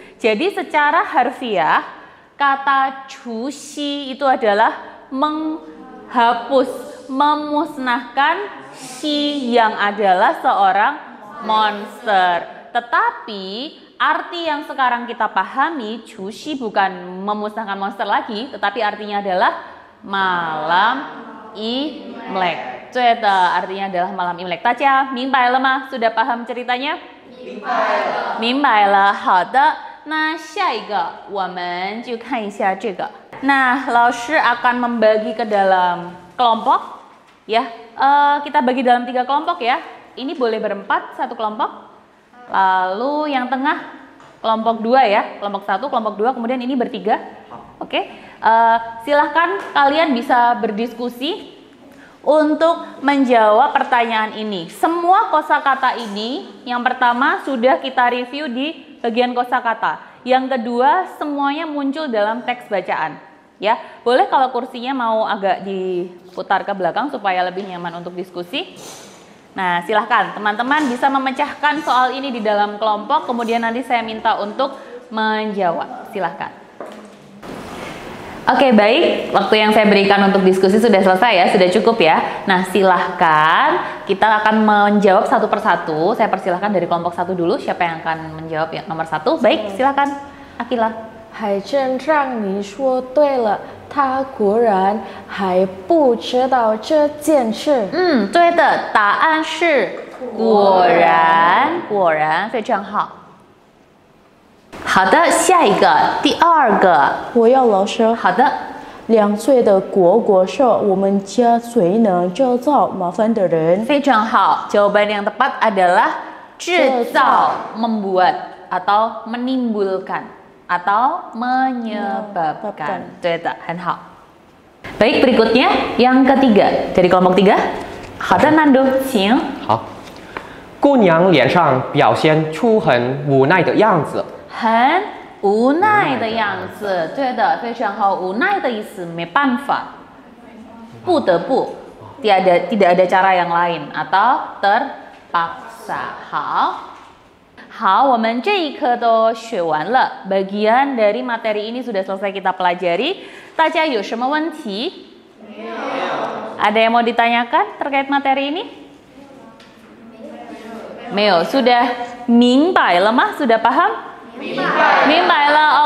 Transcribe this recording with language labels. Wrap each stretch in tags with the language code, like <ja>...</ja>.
<id>Jadi secara harfiah kata chu xi itu adalah menghapus, memusnahkan Xi yang adalah seorang monster. Tetapi arti yang sekarang kita pahami, chu xi bukan memusnahkan monster lagi, tetapi artinya adalah malam Imlek. Artinya adalah malam Imlek.</id> <zh>Daja, mingbai le ma?</zh> <id>Sudah paham ceritanya?</id> <zh>Mingbai le. 好的，那下一个我们就看一下这个。</zh> <id>Nah, 老师 akan membagi ke dalam kelompok, ya. Kita bagi dalam 3 kelompok ya. Ini boleh berempat, 1 kelompok. Lalu yang tengah kelompok 2 ya. Kelompok 1, kelompok 2, kemudian ini bertiga. Oke. Silahkan kalian bisa berdiskusi untuk menjawab pertanyaan ini. Semua kosakata ini, yang pertama sudah kita review di bagian kosakata. Yang kedua semuanya muncul dalam teks bacaan. Ya, boleh kalau kursinya mau agak diputar ke belakang supaya lebih nyaman untuk diskusi. Nah, silahkan teman-teman bisa memecahkan soal ini di dalam kelompok, kemudian nanti saya minta untuk menjawab. Silahkan. Oke, baik. Waktu yang saya berikan untuk diskusi sudah selesai ya, sudah cukup ya. Nah, silahkan kita akan menjawab satu persatu. Saya persilahkan dari kelompok 1 dulu. Siapa yang akan menjawab yang nomor 1? Baik, silahkan. Akila.</id> <zh>海珍让你说对了，他果然还不知道这件事。对的，答案是果然，果然，非常好。好的，下一个，第2个，我要老师。好的。 2岁的果果是我们家最能制造麻烦的人。非常好，</zh> <id>jawaban yang tepat adalah 制造 membuat atau menimbulkan atau menyebabkan.</id> <zh>对的，很好。</zh> <id>Baik, berikutnya yang ketiga dari kelompok 3.</id> <zh>好的，南都，请。好，姑娘脸上表现出很无奈的样子。很无奈的样子，对的，非常好。无奈的意思，没办法，不得不。</zh> <id>tidak ada cara yang lain atau terpaksa.</id> <zh>Hao, 我们这一课都学完了.</zh> <id>Bagian dari materi ini sudah selesai kita pelajari.</id> <zh>大家有什么问题?</zh> <id>Ada yang mau ditanyakan terkait materi ini?</id> <zh>没有.Sudah 明白了吗?</zh> <id>Sudah paham?</id> <zh>明白了.</zh>